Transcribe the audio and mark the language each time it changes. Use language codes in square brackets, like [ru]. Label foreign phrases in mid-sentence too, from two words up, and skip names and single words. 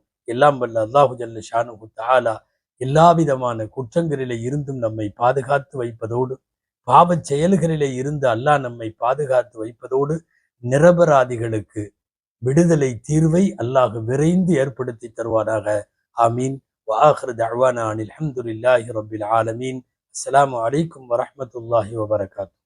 [ta] எல்லாம் வல்ல அல்லாஹு [ar] جل شأنه تعالى [ta] எல்லா விதமான குற்றங்களிலே இருந்தும் நம்மை பாதுகாத்து வைப்பதோடு, பாவச் செயல்களிலே இருந்து அல்லாஹ் நம்மை பாதுகாத்து வைப்பதோடு, நிரபராதிகளுக்கு விடுதலை தீர்வை அல்லாஹ் விரைந்து ஏற்படுத்தி தருவாராக. ஆமீன். [ar] وآخر دعوانا عن الحمد لله رب العالمين. السلام عليكم ورحمة الله وبركاته.